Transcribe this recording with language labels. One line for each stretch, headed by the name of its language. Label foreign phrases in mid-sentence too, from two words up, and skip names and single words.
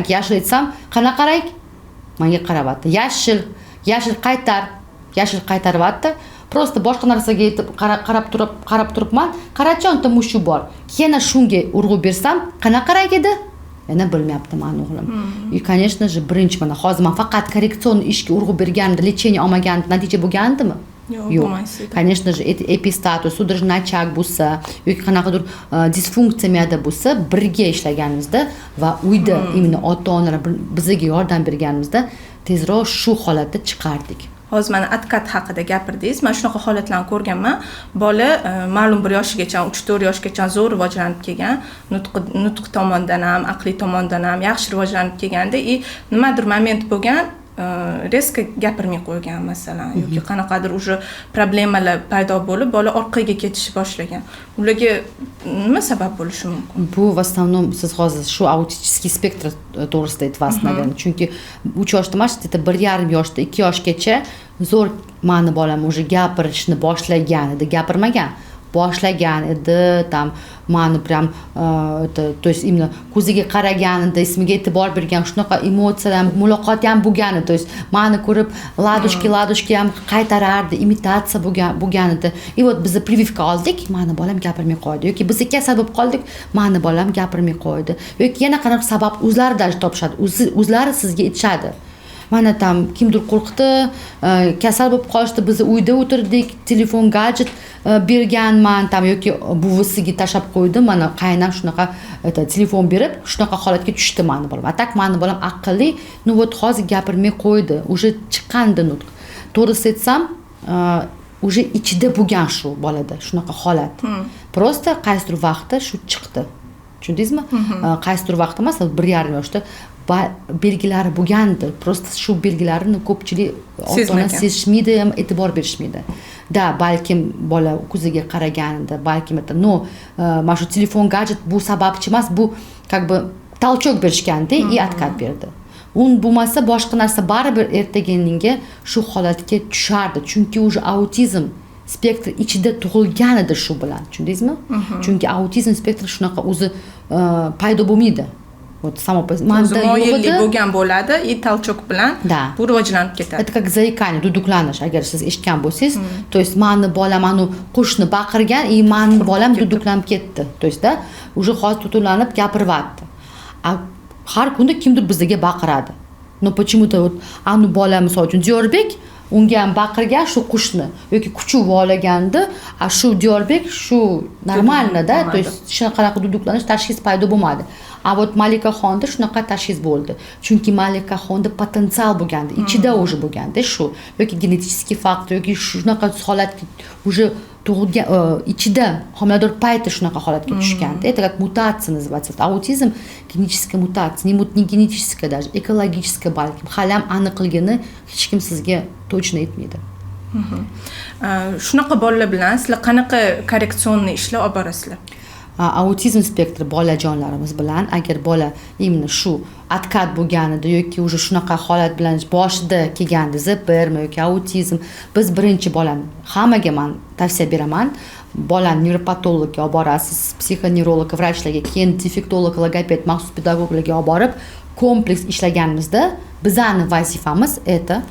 Uzbek: Yashil aytsam, qanaqa rang? Menga qarayapti. Yashil qaytaryapti. Просто boshqa narsaga qarab turibman. Qarachi, unda mushu bor. Yana shunga urg'u bersam, qanaqa rang edi? Yana bilmayapti meni o'g'lim.
Russian: И, конечно же,
Uzbek: birinchi mana hozir men faqat korreksion ishga urg'u berganimda, lecheniya olmaganimda natija bo'lgandimi? Yo'q.
Russian: Конечно же,
Uzbek: epistatus,
Russian: судорожный очаг
Uzbek: bo'lsa yoki qanaqadir disfunksiya miyada bo'lsa, birga ishlaganimizda va uyda imенно ota-onalar bizga yordam berganimizda tezroq shu holatda chiqardik. Hozir mana откат haqida gapirdingiz. Men shunaqa holatlarni ko'rganman. Bola ma'lum bir yoshgacha, 3-4 yoshgacha zo'r rivojlanib kelgan, nutq tomondan ham, aqliy tomondan ham yaxshi rivojlanib kelganda, nimadir moment bo'lgan, резко gapirmay qo'ygan masalan yoki qanaqadir уже problemalar paydo bo'lib, bola orqaga ketishni boshlagan. Ularga nima sabab bo'lishi mumkin? Bu
Russian: в основном
Uzbek: siz hozir shu autический spektr to'g'risida aytyapsiz, naверное. Chunki 3 yoshda emas, 1,5 yoshda, 2 yoshgacha zo'r meni bolam уже gapirishni boshlagan edi, gapirmagan. Boshlagan edi, tam meni
Russian: прям то есть именно
Uzbek: ko'ziga qaraganida, ismiga e'tibor bergan, shunaqa emotsiyalar, muloqot ham bo'lgan edi.
Russian: То есть
Uzbek: meni ko'rib ladushki ham qaytarardi, imitatsiya bo'lgan edi.
Russian: И вот
Uzbek: biz прививка oldik, meni bolam gapirmay qo'ydi. Yoki biz kasal bo'lib qoldik, meni bolam gapirmay qo'ydi. Yoki yana qanaqa sabab o'zlari даже topishadi. O'zlari sizga aytishadi. Mana tam kimdir qo'rqdi, kasal bo'lib qolishdi, biz uyda o'tirdik, telefon gadjet berganman, tam yoki buvisiga tashab qo'ydi, mana qaynam shunaqa telefon berib, shunaqa holatga tushdi meni bolam. Atak meni bolam aqlli,
Russian: ну вот
Uzbek: hozir gapirmay qo'ydi, уже chiqqandi nutq. To'g'risi aytsam, уже ichida bo'lgan shu bolada shunaqa holat. Просто qaysidir vaqtda shu chiqdi. Tushundingizmi? Qaysidir vaqtda emas, 1,5 yoshda belgilari bo'lgandi. Просто shu belgilarini ko'pchilik ota-ona sezishmaydi, e'tibor berishmaydi. Da, balkim bola ko'ziga qaraganida, balkim no, mana shu telefon gadjet bu sababchi emas, bu
Russian: как бы толчок
Uzbek: berishganda,
Russian: и откат
Uzbek: berdi. Un bo'lmasa boshqa narsa baribir ertaga shu holatga tushardi. Chunki уже autizm spektr ichida tug'ilgan edi shu bilan. Tushundingizmi? Chunki autizm spektri shunaqa o'zi paydo bo'lmaydi.
Russian: Вот само по
Uzbek: manda yo'qida bo'lgan bo'ladi, толчок bilan bu rivojlanib ketadi.
Russian: Это как
Uzbek: zaikание, duduklanish, agar siz eshitgan bo'lsangiz,
Russian: то есть
Uzbek: meni bolam anu qo'shni baqirgan, и meni bolam duduklanib ketdi.
Russian: То есть
Uzbek: da уже hozir tutulanib gapiryapti. Har kunda kimdir bizga baqiradi.
Russian: Но почему-то вот
Uzbek: anu bola misol uchun Diyorbek unga ham baqirgan shu qushni yoki kuchuk volaganda shu Diyorbek shu normalda,
Russian: то есть
Uzbek: qanaqa duduqlanish tashxis paydo bo'lmadi.
Russian: A вот
Uzbek: Malikaxonda shunaqa tashxis bo'ldi. Chunki Malikaxonda potensial bo'lganda, ichida уже bo'lganda shu yoki genetik faktor yoki shunaqa holatga уже tug'ilgan ichida homilador payti shunaqa holatga tushganda,
Russian: это как mutatsiya называется.
Uzbek: Autizm genetik mutatsiya, не genetik даже, ekologik balkim. Hali ham aniqligini hech kim sizga точно aytmaydi. Shunaqa bolalar bilan sizlar qanaqa korreksionniy ishlar olib borasizlar? Autizm spektri bolajonlarimiz bilan agar bola именно shu atkat bo'lganida yoki уже shunaqa holat bilan boshida kelganda ZPR yoki autizm, biz birinchi bolani hammaga men tavsiya beraman, bolani nevropatologga olib borasiz, psixoneurolog vrachlarga, keyin defektolog, logoped, maxsus pedagoglarga olib borib kompleks ishlaganimizda bizani vazifamiz это